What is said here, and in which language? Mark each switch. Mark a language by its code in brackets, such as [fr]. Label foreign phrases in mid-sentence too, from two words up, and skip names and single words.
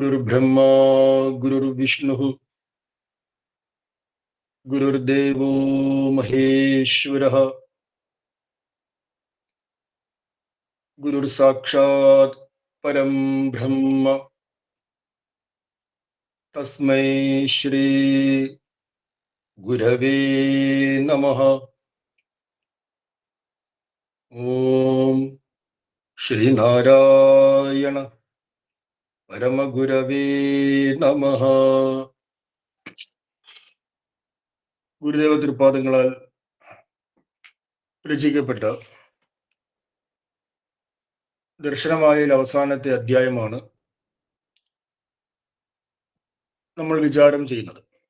[sa] ब्रह्मा गुरुर्विष्णुः गुरुर्देवो महेश्वरः गुरुर्साक्षात् परं ब्रह्म तस्मै श्री गुरवे नमः। ओम श्रीनारायण परमगुरवे नमः. [ml] ഗുരുദേവ തൃപാദങ്ങളാൽ രചിക്കപ്പെട്ട ദർശനമാലയിൽ അവസാനത്തെ അധ്യായമാണ് നമ്മൾ വിചാരം ചെയ്യുന്നത്.